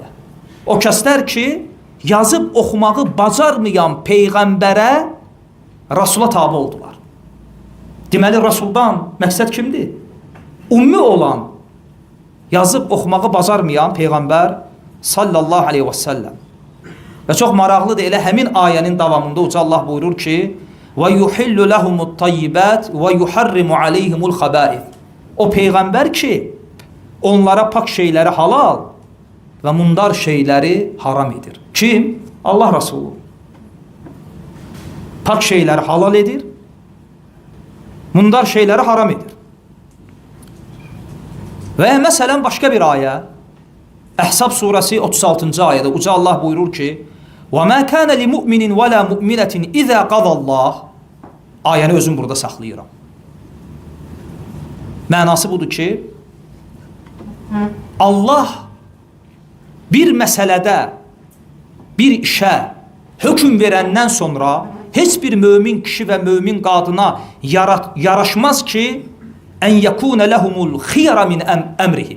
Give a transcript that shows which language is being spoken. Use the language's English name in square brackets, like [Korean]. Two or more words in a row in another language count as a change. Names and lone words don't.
[Azerbaijani] O kəslər ki, yazıb oxumağı bacarmayan Peyğəmbərə, Rasula tabi oldular. Deməli, Rasuldan məqsəd kimdir? Ummi olan, yazıb oxumağı bacarmayan Peyğəmbər [Arabic] صلى الله عليه وسلم. [Azerbaijani] Və çox maraqlıdır, elə həmin ayənin davamında Uca Allah buyurur ki, [Arabic] وَيُحِلُّ لَهُمُ الطَّيِّبَاتِ وَيُحَرِّمُ عَلَيْهِمُ الْخَبَائِثِ. [Azerbaijani] O Peyğəmbər ki, onlara pak şeyləri halal və mundar şeyləri haram edir. Kim? Allah Rasulü. Pak şeyləri halal edir, mundar şeyləri haram edir. Və məsələn, başqa bir ayə, Əhzab surəsi 36-cı ayədə Uca Allah buyurur ki, [Arabic] وَمَا كَانَ لِمُؤْمِنٍ وَلَا مُؤْمِنَةٍ إِذَا قَضَى اللّٰهِ. [Azerbaijani] Ayəni özüm burada saxlayıram. Mənası budur ki, Allah bir məsələdə, bir işə hökm verəndən sonra heç bir mömin kişi və mömin qadına yaraşmaz ki, [Arabic] أن يكون لهم الخيرة من أمرهم.